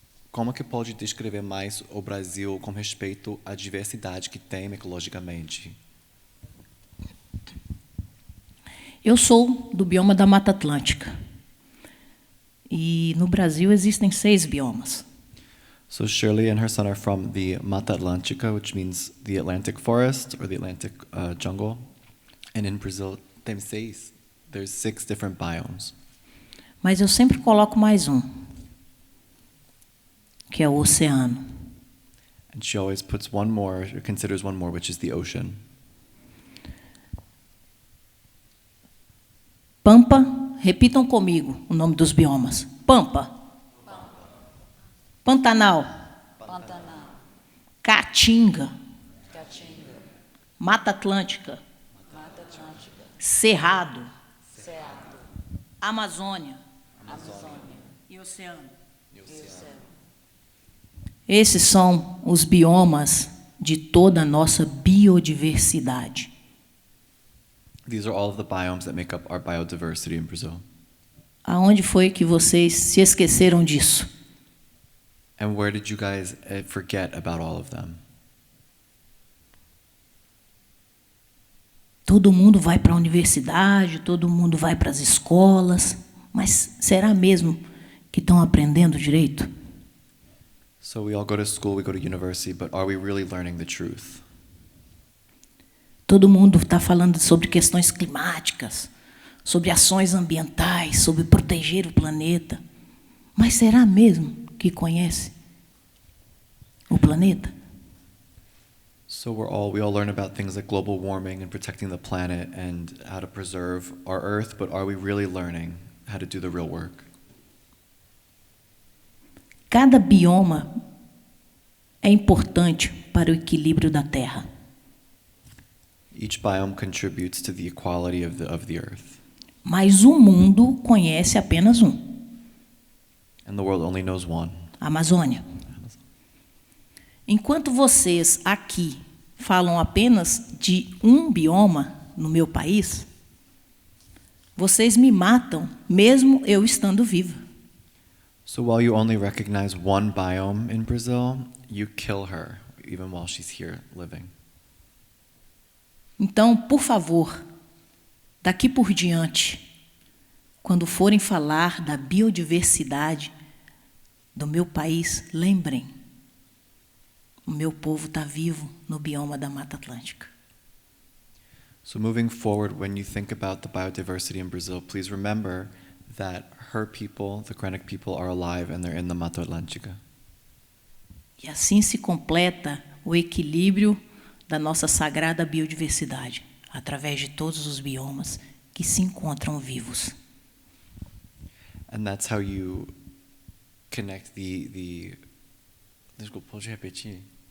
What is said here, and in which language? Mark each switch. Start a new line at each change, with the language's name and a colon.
Portuguese: Como que pode descrever mais o Brasil com respeito à diversidade que tem ecologicamente? Eu sou do bioma da Mata Atlântica. E no Brasil existem 6 biomas.
English: So Shirley and her son are from the Mata Atlântica, which means the Atlantic forest or the Atlantic jungle. And in Brazil, there's 6 different biomes.
Portuguese: Mas eu sempre coloco mais um, que é o oceano.
English: And she always puts one more, or considers one more, which is the ocean.
Portuguese: Pampa, repitam comigo o nome dos biomas. Pampa. Pantanal. Caatinga. Mata Atlântica. Cerrado. Amazônia. E oceano. Esses são os biomas de toda a nossa biodiversidade.
English: These are all of the biomes that make up our biodiversity in Brazil.
Portuguese: Aonde foi que vocês se esqueceram disso?
English: And where did you guys forget about all of them?
Portuguese: Todo mundo vai para a universidade, todo mundo vai para as escolas, mas será mesmo que estão aprendendo direito?
English: So we all go to school, we go to university, but are we really learning the truth?
Portuguese: Todo mundo está falando sobre questões climáticas, sobre ações ambientais, sobre proteger o planeta. Mas será mesmo que conhece o planeta?
English: So we all learn about things like global warming and protecting the planet and how to preserve our Earth, but are we really learning how to do the real work?
Portuguese: Cada bioma é importante para o equilíbrio da Terra.
English: Each biome contributes to the equality of the Earth.
Portuguese: Mas o mundo conhece apenas um.
English: And the world only knows one.
Portuguese: A Amazônia. Enquanto vocês aqui falam apenas de um bioma no meu país, vocês me matam mesmo eu estando viva.
English: So while you only recognize one biome in Brazil, you kill her even while she's here living.
Portuguese: Então, por favor, daqui por diante, quando forem falar da biodiversidade do meu país, lembrem, o meu povo está vivo no bioma da Mata Atlântica.
English: So moving forward, when you think about the biodiversity in Brazil, please remember that her people, the Krennic people, are alive and they're in the Mata Atlântica.
Portuguese: E assim se completa o equilíbrio da nossa sagrada biodiversidade, através de todos os biomas que se encontram vivos.
English: And that's how you connect the
Portuguese: Desculpa, pode repetir?